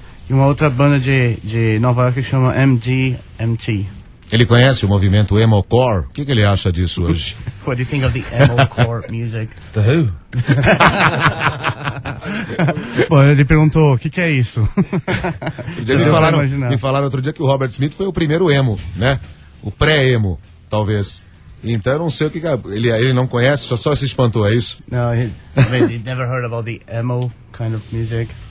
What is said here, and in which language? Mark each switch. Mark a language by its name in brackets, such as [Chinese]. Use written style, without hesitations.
[Portuguese] E uma outra banda de Nova York que chama MDMT. Ele conhece o movimento emo-core? O que ele acha disso hoje? [English] What do you think of the emo-core music? The who? [Portuguese] Bom, ele perguntou, o que é isso? Me falaram outro dia que o Robert Smith foi o primeiro emo, né? O pré-emo, talvez. Então, eu não sei o que ele não conhece, só se espantou, é isso? [English] No, he never heard about the emo kind of music.